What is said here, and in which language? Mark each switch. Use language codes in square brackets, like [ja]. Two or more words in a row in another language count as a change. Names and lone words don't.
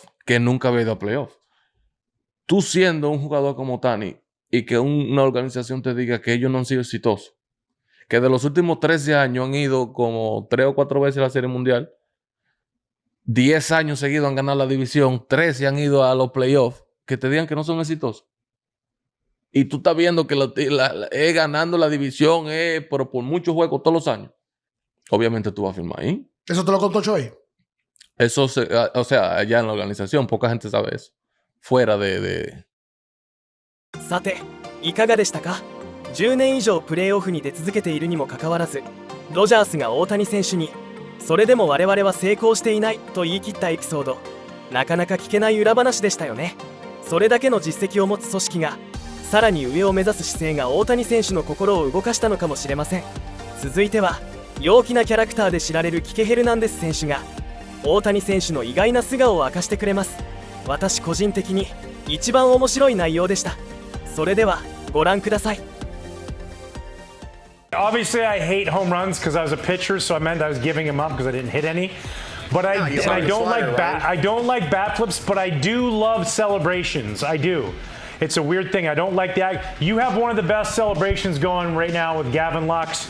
[es] Que nunca había ido a playoff. Tú siendo un jugador como Ohtani y que una organización te diga que ellos no han sido exitosos, que de los últimos 13 años han ido como 3 o 4 veces a la Serie Mundial, 10 años seguidos han ganado la división, 13 han ido a los playoffs, que te digan que no son exitosos. Y tú estás viendo que es ganando la división, pero por muchos juegos todos los años. Obviamente tú vas a firmar ahí. ¿Eso te lo contó Shohei? Eso, o sea, allá en la organización, poca gente sabe eso. Fuera de... [ja] さて、いかがでしたか？ 10年以上プレーオフに出続けているにもかかわらず、ドジャースが大谷選手に、それでも我々は成功していないと言い切ったエピソード、なかなか聞けない裏話でしたよね。それだけの実績を持つ組織が、さらに上を目指す姿勢が大谷選手の心を動かしたのかもしれません。続いては陽気なキャラクターで知られるキケ・ヘルナンデス選手が大谷選手の意外な素顔を明かしてくれます。私個人的に一番面白い内容でした。それではご覧ください。 [en] Obviously, I hate home runs because I was a pitcher, so I meant I was giving him up because I didn't hit any. But I don't like bat flips, but I do love celebrations. I do. It's a weird thing. I don't like that. You have one of the best celebrations going right now with Gavin Lux.